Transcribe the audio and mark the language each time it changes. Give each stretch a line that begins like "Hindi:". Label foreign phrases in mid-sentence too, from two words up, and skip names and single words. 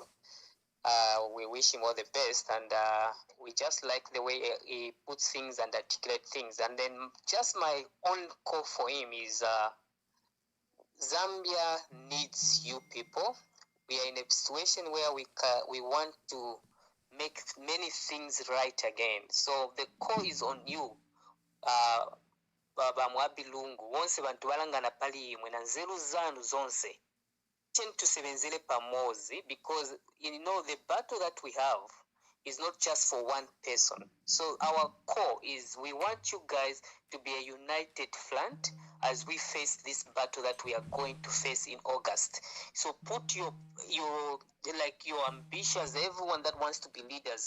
English: We wish him all the best, and we just like the way he puts things and articulates things. And then just my own call for him is Zambia needs you people. We are in a situation where we want to make many things right again. So the call is on you, Baba Mwamba Lungu.
Nyanja: Wonse bantu balangana pali imwe na nzeru zanu zonse. Tusebenzele pamozi,
English: because you know the battle that we have is not just for one person. So our core is we want you guys to be a united front as we face this battle that we are going to face in August. So put your ambitions, everyone that wants to be leaders.